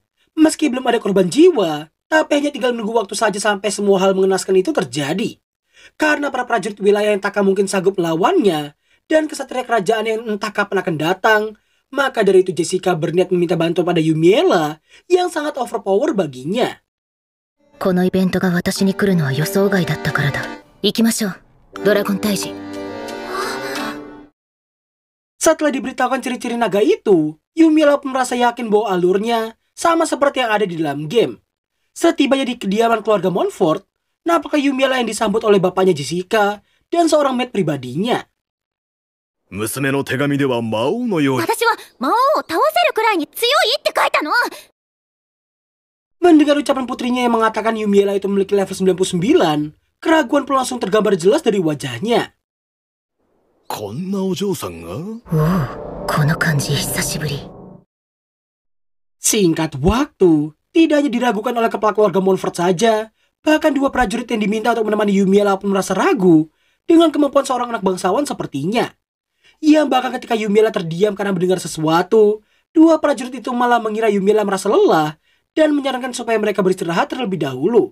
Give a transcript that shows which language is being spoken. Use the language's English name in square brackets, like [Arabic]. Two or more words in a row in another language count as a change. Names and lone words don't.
[Indonesian] Meski belum ada korban jiwa, tapi hanya tinggal menunggu waktu saja sampai semua hal mengenaskan itu terjadi. Karena para prajurit wilayah yang tak mungkin sanggup melawannya, dan kesatria kerajaan yang entah kapan akan datang, maka dari itu Jessica berniat meminta bantuan pada Yumiella yang sangat overpower baginya. [Japanese] このイベントが私に来るのは予想外だったからだ。行きましょう、ドラゴン退治。 [Indonesian] Setelah diberitahukan ciri-ciri naga itu, Yumiella pun merasa yakin bahwa alurnya sama seperti yang ada di dalam game. Setibanya di kediaman keluarga Monfort, nah apakah Yumiella yang disambut oleh bapaknya Jessica dan seorang maid pribadinya? [Japanese] 娘の手紙では魔王のように私は魔王を倒せるくらいに強いって書いたの。 [Indonesian] Mendengar ucapan putrinya yang mengatakan Yumiella itu memiliki level 99, keraguan pun langsung tergambar jelas dari wajahnya. [Japanese] こんなお嬢さんがおお、この感じ久しぶり。 [Indonesian] Singkat waktu, tidak hanya diragukan oleh kepala keluarga Monfort saja, bahkan dua prajurit yang diminta untuk menemani Yumiella pun merasa ragu dengan kemampuan seorang anak bangsawan sepertinya. Yang bahkan ketika Yumiella terdiam karena mendengar sesuatu, dua prajurit itu malah mengira Yumiella merasa lelah dan menyarankan supaya mereka beristirahat terlebih dahulu.